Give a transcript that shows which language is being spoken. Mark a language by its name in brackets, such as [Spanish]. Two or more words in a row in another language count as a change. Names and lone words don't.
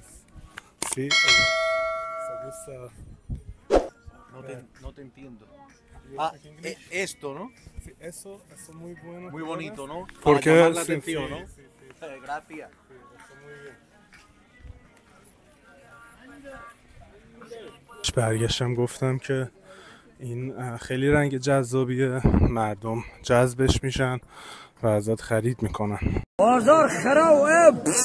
[Spanish] Sí, se gusta. No te entiendo. Ah, esto, ¿no? Sí, eso muy bueno. Muy bonito, ¿no? Porque para llamar la sí, atención, sí, ¿no? sí, sí. Gracias. Sí, eso muy bien. [Persian] برگشتم گفتم که این خیلی رنگ جذابیه، مردم جذبش میشن و ازت خرید میکنن. بازار خراب